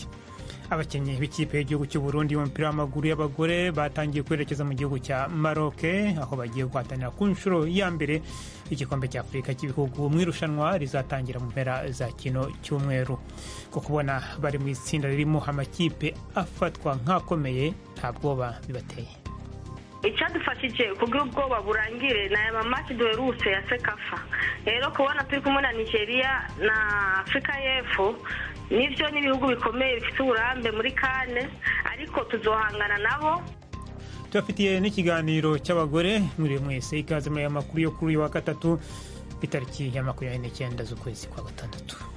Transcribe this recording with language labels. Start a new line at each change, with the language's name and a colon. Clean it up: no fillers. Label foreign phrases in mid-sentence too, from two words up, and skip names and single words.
Kinyarwanda: Abakinnyi b'ikipe y'igihugu cy'u Burundi y'umupira w'amaguru y'abagore batangiye kwerekeza mu gihugu cya Maroc, aho bagiye guhatanira ku nshuro ya mbere igikombe cya Afurika cy'ibihugu mu irushanwa rizatangira mu mpera za kino cyumweru. Ko kubona bari mu itsinda ririmo amakipe afatwa nk'akomeye nta bwoba bibateye. Icyadufashije kugira ubwoba burangire na mamaki duherutse ya Sekafa.
Rundi: Rero kubona turi kumwe na Nigeria na Afrika y'Epfo, nivyo n'ibihugu bikomeye bifite uburambe muri kane, ariko tuzohangana nabo. Tubafitiye n'ikiganiro cy'abagore. Muri mwese ikaze muri aya makuru yo kuri wa gatatu itariki ya 29 z'ukwezi kwa gatandatu.